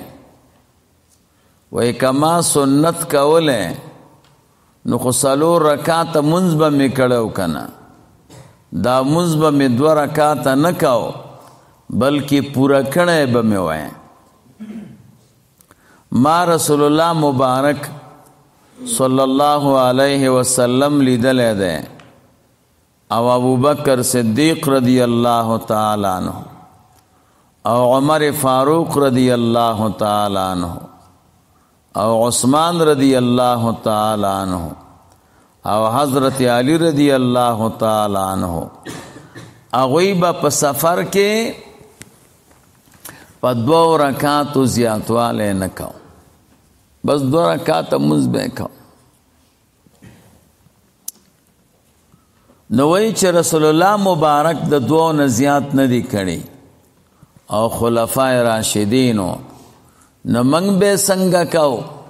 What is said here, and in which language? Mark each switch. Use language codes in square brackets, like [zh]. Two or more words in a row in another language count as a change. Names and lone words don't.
[ps] وی کما سنت کوله نو خو 4 رکعات منځ به مې کړو کنه، دا منځ به مې 2 رکعات نه کاو بلکې پورا کړی به مې وای. ما رسول الله مبارک [ar] صلی الله علیه وسلم [ps] لیدلی دی او ابو بکر صدیق [ar] رضی اللہ تعالی عنہ [ps] او عمر فاروق [ar] رضی اللہ تعالی عنہ [ps] او عثمان [ar] رضی اللہ تعالی عنہ [ps] او حضرت علی [ar] رضی اللہ تعالی عنہ. [ps] اغوی با په سفر کې په 2 رکعاتو زیاتوالی نه کو، بس 2 رکعات منځ به کو. نو وی چې رسول الله مبارک د 2 نه زیات نه دی کړي او خلفای راشدینو، نو موږ به څنګه کوو؟